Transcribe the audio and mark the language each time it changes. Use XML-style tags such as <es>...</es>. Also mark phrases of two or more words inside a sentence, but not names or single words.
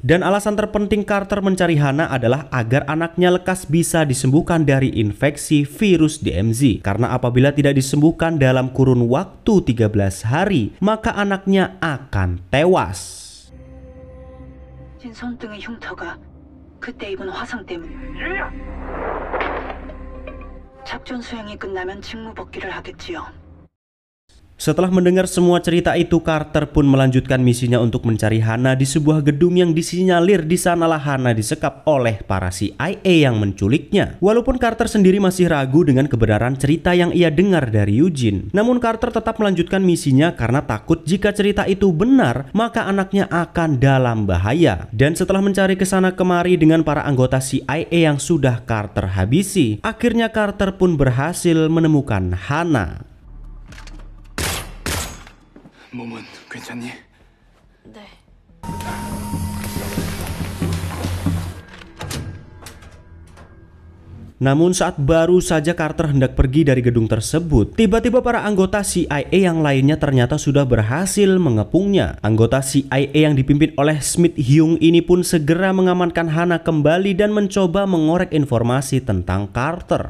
<id>Dan alasan terpenting Carter mencari Hana adalah agar anaknya lekas bisa disembuhkan dari infeksi virus DMZ, karena apabila tidak disembuhkan dalam kurun waktu 13 hari, maka anaknya akan tewas.</id> <ko>손등의 흉터가 그때 입은 화상 때문에. 작전 수행이 끝나면 직무 복귀를 하겠지요.</ko> <id>Setelah mendengar semua cerita itu, Carter pun melanjutkan misinya untuk mencari Hana di sebuah gedung yang disinyalir di sanalah Hana disekap oleh para CIA yang menculiknya. Walaupun Carter sendiri masih ragu dengan kebenaran cerita yang ia dengar dari Yoo-jin, namun Carter tetap melanjutkan misinya karena takut jika cerita itu benar, maka anaknya akan dalam bahaya. Dan setelah mencari kesana kemari dengan para anggota CIA yang sudah Carter habisi, akhirnya Carter pun berhasil menemukan Hana.</id> <ko>몸은 괜찮니? 네.</ko> <id>Namun saat baru saja Carter hendak pergi dari gedung tersebut, tiba-tiba para anggota CIA yang lainnya ternyata sudah berhasil mengepungnya. Anggota CIA yang dipimpin oleh Smith Hyung ini pun segera mengamankan Hana kembali dan mencoba mengorek informasi tentang Carter.</id>